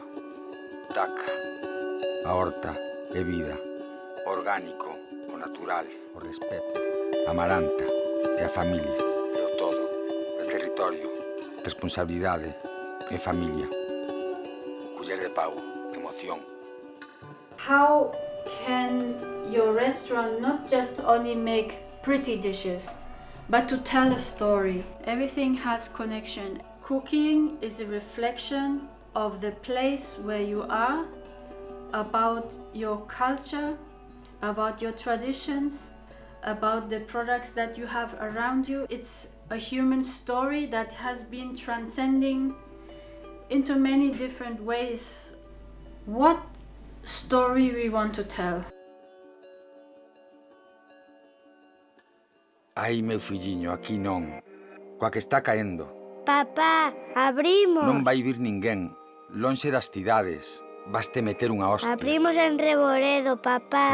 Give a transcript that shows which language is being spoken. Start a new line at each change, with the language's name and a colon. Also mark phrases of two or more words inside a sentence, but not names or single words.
Galician: Taca, a horta é vida, o orgánico, o natural, o respeto, Amaranta, é a familia, é o todo, é territorio, responsabilidade, é familia. Culler de Pau, emoción.
English: How can your restaurant not just only make pretty dishes, but to tell a story? Everything has connection. Cooking is a reflection of the place where you are, about your culture, about your traditions, about the products that you have around you. It's a human story that has been transcending into many different ways. What story we want to tell?
Galician: Ai, meu filliño, aquí non. Coa que está caendo. Papá, abrimos. Non vai vir ninguén. Lonxe das cidades. Baste meter unha hostia. Abrimos en Reboredo, papá.